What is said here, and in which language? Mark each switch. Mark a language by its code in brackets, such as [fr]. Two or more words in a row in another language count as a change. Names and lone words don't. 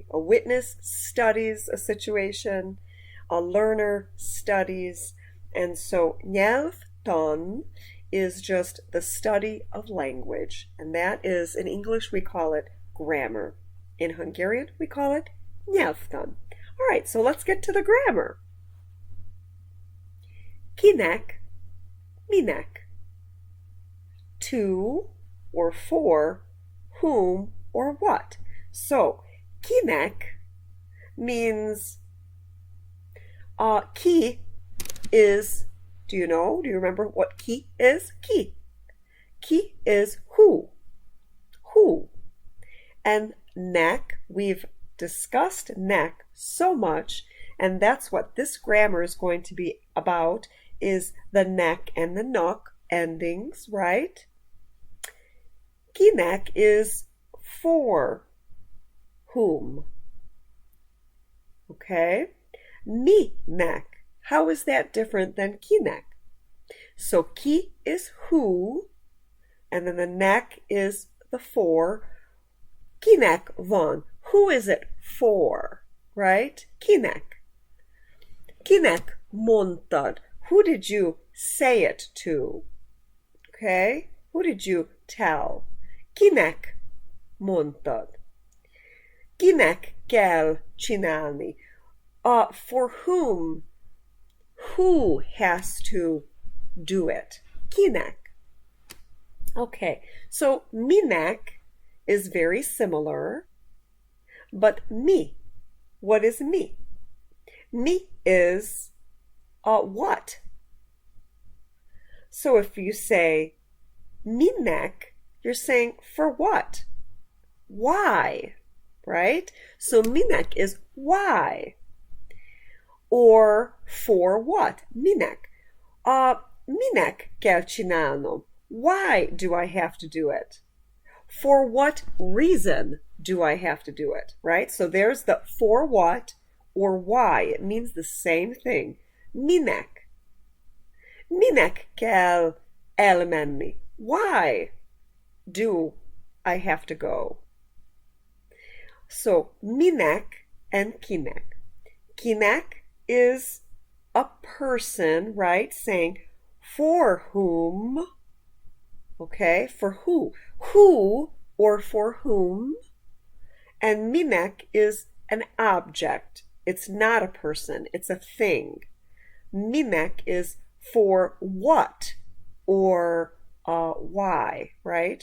[en] A witness studies a situation, a learner studies, and so nyelvtan is just the study of language. And that is, in English, we call it grammar. In Hungarian, we call it nyelvtan. All right, so let's get to the grammar. [hu] Kinek, minek. [en] To or for whom or what. So, Kinek means ki is, do you know? Do you remember what ki is? Ki. Ki is who. Who. And nek, we've discussed nek so much, and that's what this grammar is going to be about, is the nek and the nuk endings, right? Kinek is for whom. Okay? Minek. How is that different than kinek? So ki is who, and then the nek is the for. [hu] Kinek van. [en] Who is it for? Right? [hu] Kinek. Kinek mondtad. [en] Who did you say it to? Okay? Who did you tell? [hu] Kinek mondtad? Kinek kell csinálni? [en] For whom? Who has to do it? Kinek. Okay, so minek is very similar, but mi. What is mi? Mi is what? So if you say minek, you're saying for what? Why? Right? So minek is why. Or for what? [hu] Minek. Minek kell csinálnom. [en] Why do I have to do it? For what reason do I have to do it? Right? So there's the for what or why. It means the same thing. [hu] Minek. Minek kell elmenni. [en] Why do I have to go? So minek and kinek. Kinek is a person, right? Saying for whom, okay? For who? Who or for whom? And minek is an object. It's not a person, it's a thing. Minek is for what or why, right?